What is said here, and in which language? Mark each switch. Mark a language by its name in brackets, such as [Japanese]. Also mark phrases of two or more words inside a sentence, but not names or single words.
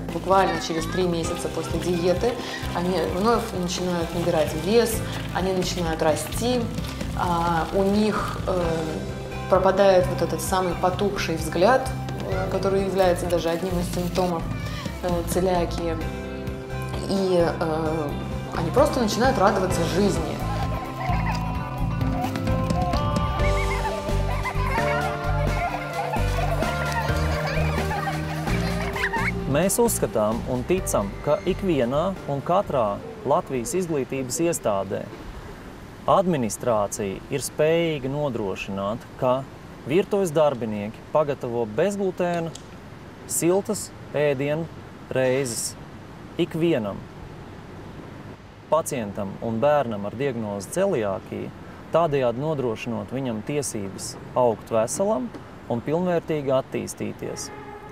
[Russian] Буквально через 3 месяца после диеты они вновь начинают набирать вес, они начинают расти, у них пропадает вот этот самый потухший взгляд, который является даже одним из симптомов целиакии, и они просто начинают радоваться жизни. [Latvian] Mēs uzskatām un ticam, ka ikvienā un katrā Latvijas izglītības iestādē administrācija ir spējīga nodrošināt, ka virtuves darbinieki pagatavo bezglutēna, siltas ēdienu reizes ikvienam pacientam un bērnam ar diagnozi celiākija, tādējādi nodrošinot viņam tiesības augt veselam un pilnvērtīgi attīstīties.